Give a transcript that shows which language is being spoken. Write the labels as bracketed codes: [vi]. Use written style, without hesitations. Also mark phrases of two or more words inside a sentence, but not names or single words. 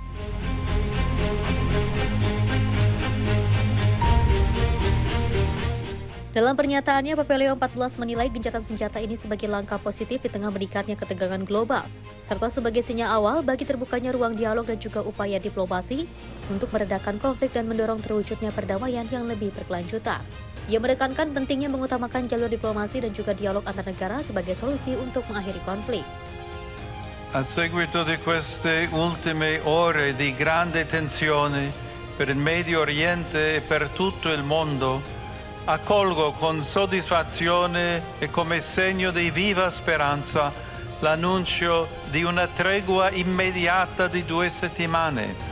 [id] Dalam pernyataannya, Papa Leo XIV menilai gencatan senjata ini sebagai langkah positif di tengah meningkatnya ketegangan global, serta sebagai sinyal awal bagi terbukanya ruang dialog dan juga upaya diplomasi untuk meredakan konflik dan mendorong terwujudnya perdamaian yang lebih berkelanjutan. Ia menekankan pentingnya mengutamakan jalur diplomasi dan juga dialog antar negara sebagai solusi untuk mengakhiri konflik. [it] A seguito di queste ultime ore di grande tensione per il Medio Oriente e per tutto il mondo, accolgo con soddisfazione e come segno di viva speranza l'annuncio di una tregua immediata di 2 settimane.